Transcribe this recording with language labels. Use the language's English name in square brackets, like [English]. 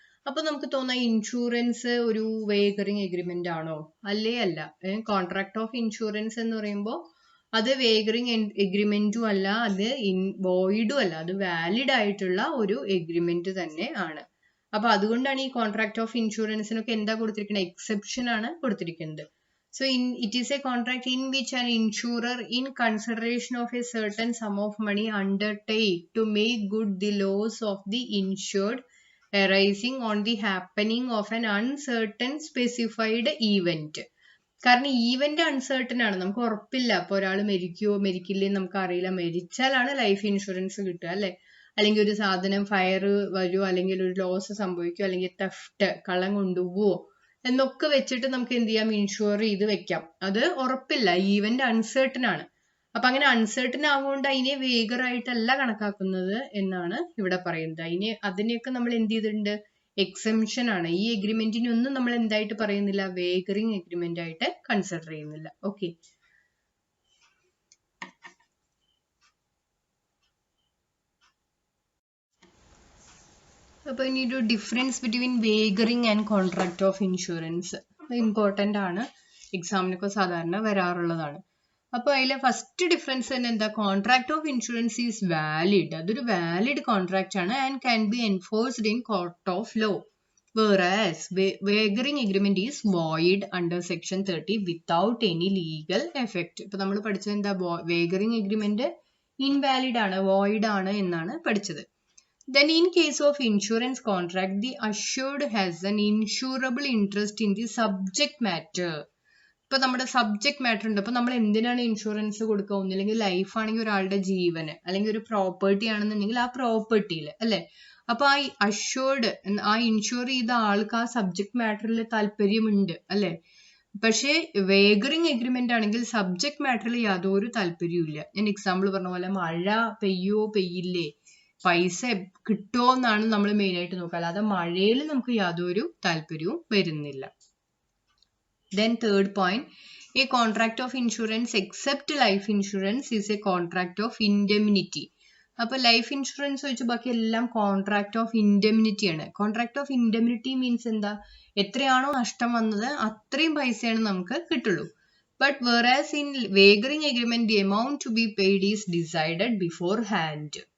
[Malayalam] അപ്പൊ നമുക്ക് തോന്നാം ഇൻഷുറൻസ് ഒരു വേഗറിംഗ് എഗ്രിമെന്റ് ആണോ? അല്ലേ അല്ല. കോൺട്രാക്ട് ഓഫ് ഇൻഷുറൻസ് എന്ന് പറയുമ്പോൾ അത് വേഗറിംഗ് എഗ്രിമെന്റും അല്ല, അത് വോയിഡും അല്ല, അത് വാലിഡ് ആയിട്ടുള്ള ഒരു എഗ്രിമെന്റ് തന്നെ ആണ്. അപ്പൊ അതുകൊണ്ടാണ് ഈ കോൺട്രാക്ട് ഓഫ് ഇൻഷുറൻസിനൊക്കെ എന്താ കൊടുത്തിരിക്കുന്നത്? എക്സെപ്ഷൻ ആണ് കൊടുത്തിരിക്കുന്നത്. [English] So it is a contract in which an insurer, in consideration of a certain sum of money, undertake to make good the loss of the insured arising on the happening of an uncertain specified event. [Malayalam] കാരണം event uncertain ആണ്, നമുക്ക് ഉറപ്പില്ല. അപ്പൊ ഒരാൾ മരിക്കുവോ മരിക്കില്ലേ നമുക്ക് അറിയില്ല. മരിച്ചാലാണ് life insurance കിട്ടുക അല്ലെ? അല്ലെങ്കിൽ ഒരു സാധനം ഫയർ വരുമോ, അല്ലെങ്കിൽ ഒരു ലോസ് സംഭവിക്കുമോ, അല്ലെങ്കിൽ തെഫ്റ്റ് കള്ളം കൊണ്ടുപോവോ എന്നൊക്കെ വെച്ചിട്ട് നമുക്ക് എന്ത് ചെയ്യാം? ഇൻഷുർ ചെയ്ത് വെക്കാം. അത് ഉറപ്പില്ല, ഈവന്റ് അൺസർട്ടൺ ആണ്. അപ്പൊ അങ്ങനെ അൺസർട്ടൺ ആവുകൊണ്ട് അതിനെ വേഗറായിട്ടല്ല കണക്കാക്കുന്നത് എന്നാണ് ഇവിടെ പറയുന്നത്. അതിനെയൊക്കെ നമ്മൾ എന്ത് ചെയ്തിട്ടുണ്ട്? എക്സംഷൻ ആണ്. ഈ എഗ്രിമെന്റിനൊന്നും നമ്മൾ എന്തായിട്ട് പറയുന്നില്ല? വേഗറിംഗ് എഗ്രിമെന്റ് ആയിട്ട് കൺസിഡർ ചെയ്യുന്നില്ല. ഓക്കെ. അപ്പോൾ ഇനി ഒരു [English] difference between wagering and contract of insurance [Malayalam] important ആണ്, എക്സാമിനൊക്കെ സാധാരണ വരാറുള്ളതാണ്. അപ്പോൾ അതിലെ ഫസ്റ്റ് ഡിഫറൻസ് തന്നെ എന്താ? [English] Contract of insurance is valid. [Malayalam] അതൊരു വാലിഡ് കോൺട്രാക്ട് ആണ് [English] And can be enforced in court of law. Whereas wagering agreement is void under section 30 without any legal effect. [Malayalam] ഇപ്പൊ നമ്മൾ പഠിച്ചത് എന്താ? wagering agreement invalid ആണ്, void ആണ് എന്നാണ് പഠിച്ചത്. [English] Then in case of insurance contract, the assured has an insurable interest in the subject matter. [Malayalam] ഇപ്പൊ നമ്മുടെ സബ്ജക്ട് മാറ്റർ ഉണ്ട്. അപ്പൊ നമ്മൾ എന്തിനാണ് ഇൻഷുറൻസ് കൊടുക്കുക? ഒന്നില്ലെങ്കിൽ ലൈഫ് ആണെങ്കിൽ ഒരാളുടെ ജീവന്, അല്ലെങ്കിൽ ഒരു പ്രോപ്പർട്ടി ആണെന്നുണ്ടെങ്കിൽ ആ പ്രോപ്പർട്ടിയിൽ അല്ലെ? അപ്പൊ ആ അഷ്യൂർഡ്, ആ ഇൻഷുർ ചെയ്ത ആൾക്ക് ആ സബ്ജക്ട് മാറ്ററിൽ താല്പര്യമുണ്ട് അല്ലെ? പക്ഷേ വേഗറിംഗ് എഗ്രിമെന്റ് ആണെങ്കിൽ സബ്ജക്ട് മാറ്ററിൽ യാതൊരു താല്പര്യവും ഇല്ല. ഞാൻ എക്സാമ്പിൾ പറഞ്ഞ പോലെ മഴ പെയ്യോ പെയ്യില്ലേ, പൈസ കിട്ടുമോ എന്നാണ് നമ്മൾ മെയിൻ ആയിട്ട് നോക്കുക, അല്ലാതെ മഴയിൽ നമുക്ക് യാതൊരു താല്പര്യവും വരുന്നില്ല. [English] Then third point, a contract of insurance except life insurance is a contract of indemnity. [Malayalam] അപ്പോൾ ലൈഫ് ഇൻഷുറൻസ് വെച്ച് ബാക്കി എല്ലാം കോൺട്രാക്ട് ഓഫ് ഇൻഡെമിനിറ്റി ആണ്. കോൺട്രാക്ട് ഓഫ് ഇൻഡെമിനിറ്റി മീൻസ് എന്താ? എത്രയാണോ നഷ്ടം വന്നത് അത്രയും പൈസയാണ് നമുക്ക് കിട്ടുള്ളൂ. [English] But whereas in wagering agreement the amount to be paid is decided beforehand.